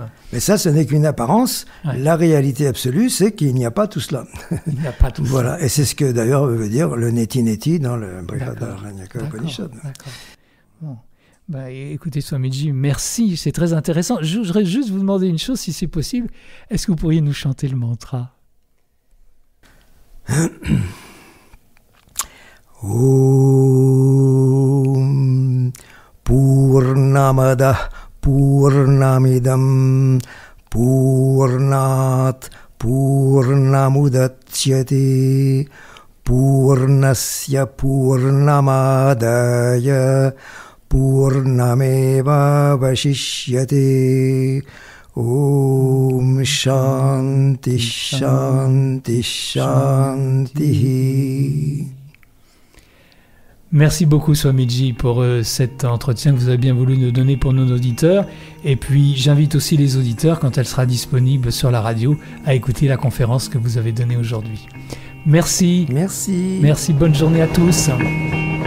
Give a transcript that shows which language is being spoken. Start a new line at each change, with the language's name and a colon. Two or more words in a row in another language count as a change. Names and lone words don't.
French: Mais ça, ce n'est qu'une apparence. La réalité absolue, c'est qu'il n'y a pas tout cela. Il n'y a pas tout ça. Voilà, et c'est ce que d'ailleurs veut dire le neti-neti dans le Brihadaranyaka Upanishad. D'accord. Bon. Écoutez, Swamiji, merci, c'est très intéressant. Je voudrais juste vous demander une chose, si c'est possible. Est-ce que vous pourriez nous chanter le mantra?
Sanskrit: ॐ पूर्णमद पूर्णमिदं पूर्णात् पूर्णमुदच्यते पूर्णस्य पूर्णमादाय पूर्णमेव वशिष्यते. ॐ शान्ति शान्ति शान्ति.
French: Merci beaucoup Swamiji pour cet entretien que vous avez bien voulu nous donner pour nos auditeurs. Et puis j'invite aussi les auditeurs, quand elle sera disponible sur la radio, à écouter la conférence que vous avez donnée aujourd'hui. Merci. Merci. Merci, bonne journée à tous.